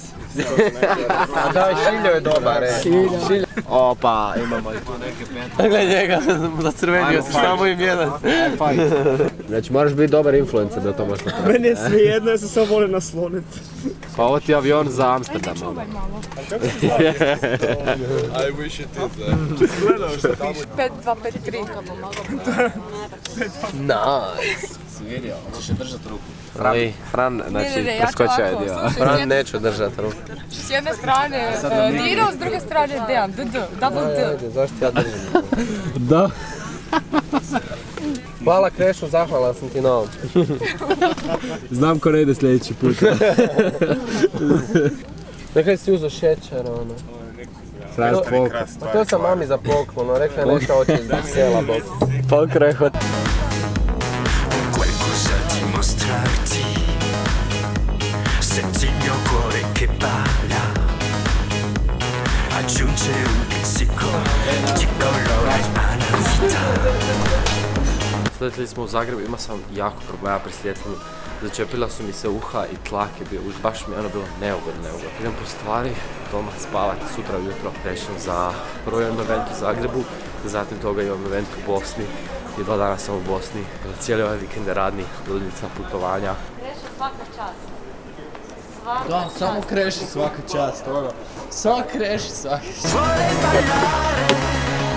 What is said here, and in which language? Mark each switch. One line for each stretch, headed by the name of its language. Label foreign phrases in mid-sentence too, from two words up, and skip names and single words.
Croatian: A da, Šiljo je dobar, Šiljo. Opa, imamo i tu neke pente. Gledaj njega, zacrvenio se, samo im jedan. Znači moraš biti dobar influencer da to možeš napraviti. Meni je svejedno, ja se samo volim nasloniti. Pa ovo ti je avion za Amsterdam.
English: I wish it is.
Croatian: Gledao što tamo. 5253. Nice. Si vidio, hoćeš je držat ruku. Fran, znači, ja ću preskočio je ovako, dio. slušaj, Fran neću držati ruku. S jedne strane Dino, s druge strane Dejan. Double D. Ajde, zašto ja držim? Da. Hvala Krešu, zahvalan sam ti na ovom. Znam ko ne ide sljedeći put. Nekaj si uzeo šećer, ono. Frast pok. Pa to sam mami za poklon, rekla je nešto hoće iz Brisela, bok. Pokrehot.
Italian: Qualcosa di mostrarti, senti il mio cuore che balla, aggiunge un pizzico di colore alla vita.
Croatian: Sletili smo u Zagrebu, imao sam jako problema pri svjetljenju. Začepila su mi se uha i tlak je bio, baš mi je ono bilo neugodno. Idem po stvari, doma spavati, sutra ujutro krećem za prvo imam event u Zagrebu, zatim toga imam event u Bosni i 2 dana sam u Bosni. Cijeli ovaj vikend je radni, ludnica, putovanja. Kreše svaka čast. Svaka Da, čast. samo kreši svaka čast, ono. Samo kreši svaka čast.
Italian: Vuole ballare